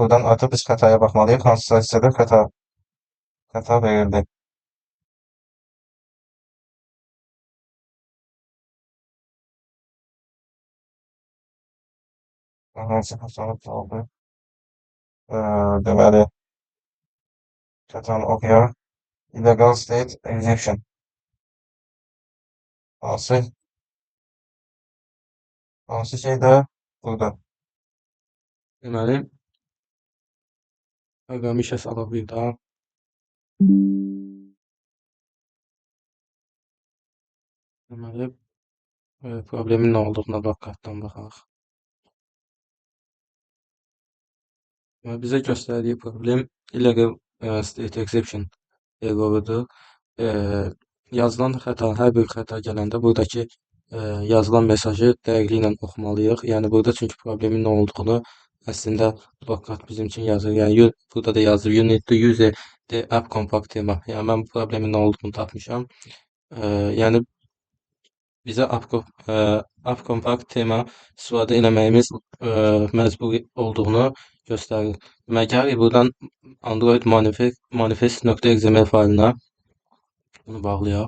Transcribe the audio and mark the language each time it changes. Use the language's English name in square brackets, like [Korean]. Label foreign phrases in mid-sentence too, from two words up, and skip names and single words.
[Azerbaijani] Buradan artıq biz xətaya baxmalıyıq. Hansısa hissədə xəta verildi. Hansı xəta oldu? Deməli, xətanı oxuyaq. [English] Illegal state exception. [Azerbaijani] Hansı şeydə? Burada. Deməli, proqramı işə salaq bir daha. Deməli, problemin nə olduğuna logcatdan baxaq. Bizə göstərdiyi problem [English] illegal state exception [Azerbaijani] errorudur. Yazılan xəta, hər bir xəta gələndə buradakı yazılan mesajı dəqiqliklə oxumalıyıq. Yəni burada çünki problemin nə olduğunu əslində logcat bizim üçün yazır. Yəni burada da yazır [English] you need to use the app compact tema. [Azerbaijani] Yəni mən bu problemin nə olduğunu tapmışam. Yəni bizə [English] app compact tema [Azerbaijani] istifadə eləməyimiz məcburi olduğunu göstərir. Demək, gəlir buradan Android manifest.xml fayılına bunu bağlayaq.